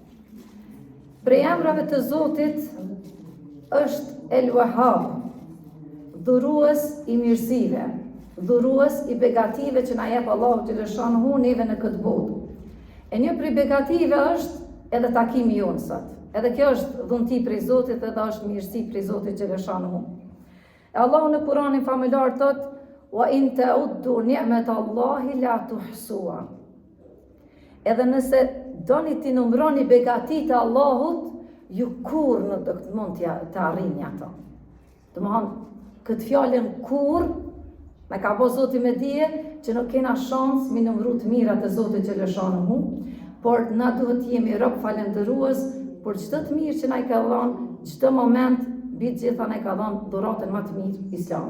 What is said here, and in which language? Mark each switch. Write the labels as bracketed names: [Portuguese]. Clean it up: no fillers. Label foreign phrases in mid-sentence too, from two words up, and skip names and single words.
[Albanian] Prej emrave të Zotit është El Wahhab, dhurues i mirësive, dhurues i begative që na jep Allahu xhaleshanuhu neve në këtë botë. E një prej begative është edhe takimi jonë sot. Edhe kjo është dhunti prej Zotit dhe është mirësi prej Zotit xhaleshanuhu. E Allahu në Kur'anin famullar thot: [Arabic] "وإن تعدوا نعمة الله لا تحصوها." [Albanian] Edhe nëse doni t'i numroni begatitë e Allahut, ju kurrë nuk do të mund të arrini ato. Domthon, këtë fjalën kurrë me ka bo Zoti me dije që nuk kena shans mi numru të mirat e Zotit xhaleshanuhu, por na duhet jemi rob falendërues por çdo të mirë që na i ka dhënë, çdo moment mbi të gjitha na i ka dhënë dhuratën më të mirë Islami.